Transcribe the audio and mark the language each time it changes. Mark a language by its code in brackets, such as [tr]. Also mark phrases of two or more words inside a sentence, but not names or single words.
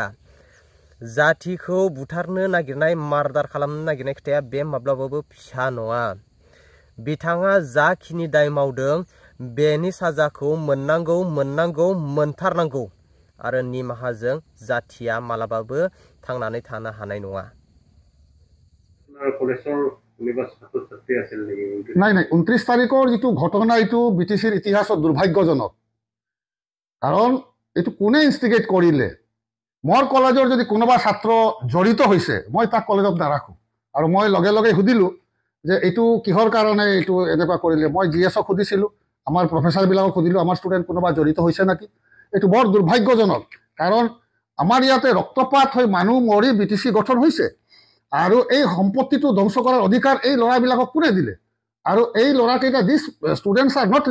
[brx] जातिखौ बुथारनो नागिरनाय, मार्डार खालामनो नागिरनाय खोथाया बे माब्लाबाबो फिसा नङा। बिथाङा जाखिनि दाय मावदों बेनि साजाखौ मोननांगौ, मोनथारनांगौ आरो निमाहाजों जातिया मालाबाबो थांनानै थानो हानाय नङा। [as] নাই 29 তাৰিখৰ যিটো ঘটনা, এইটো বিটিচিৰ ইতিহাসত দুৰ্ভাগ্যজনক। কাৰণ এইটো কোনে ইনষ্টিগেট কৰিলে, মোৰ কলেজৰ যদি কোনোবা ছাত্ৰ জড়িত হৈছে মই তাক কলেজত নাৰাখোঁ আৰু মই লগে লগে সুধিলোঁ যে এইটো কিহৰ কাৰণে এইটো এনেকুৱা কৰিলে মই GS-ক সুধিছিলোঁ আমাৰ প্ৰফেচাৰবিলাকক সুধিলোঁ আমাৰ ষ্টুডেণ্ট কোনোবা জড়িত হৈছে নেকি এইটো বৰ দুৰ্ভাগ্যজনক কাৰণ আমাৰ ইয়াতে ৰক্তপাত হৈ মানুহ মৰি BTC গঠন হৈছে আৰু এই সম্পত্তিটো ধ্বংস কৰাৰ অধিকাৰ এই ল'ৰাবিলাকক কোনে দিলে আৰু এই ল'ৰাকেইটা [en] these students are not